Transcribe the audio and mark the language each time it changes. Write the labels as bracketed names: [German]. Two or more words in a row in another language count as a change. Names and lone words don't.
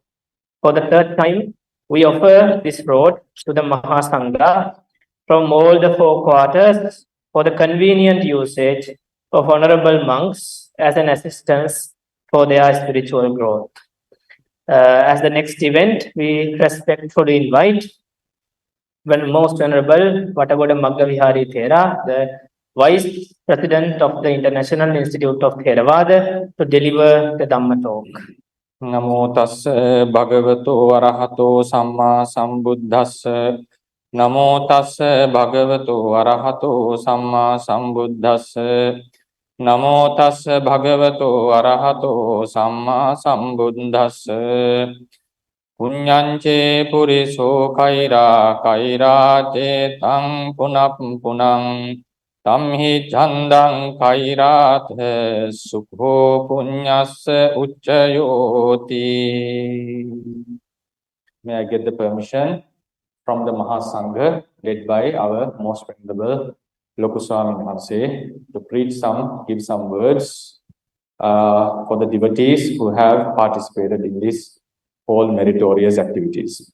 [English] For the third time, we offer this road to the Maha Sangha from all the four quarters for the convenient usage of honorable monks as an assistance for their spiritual growth. As the next event, we respectfully invite when most venerable Vatagoda Maggavihari Thera, the Vice President of the International Institute of Theravada, to deliver the Dhamma talk. [Pali] නමෝ තස්ස භගවතෝ අරහතෝ සම්මා සම්බුද්දස්ස නමෝ තස්ස භගවතෝ අරහතෝ සම්මා සම්බුද්දස්ස නමෝ තස්ස භගවතෝ අරහතෝ සම්මා සම්බුද්දස්ස පුඤ්ඤංචේ පුරිසෝ කෛරා කෛරාතේ තං පුනප්පුනං Tamhi chandang kairat sukho punyas uchayoti. [English] May I get the permission from the Maha Sangha led by our most venerable Lokuswami Maharse to give some words for the devotees who have participated in this whole meritorious activities.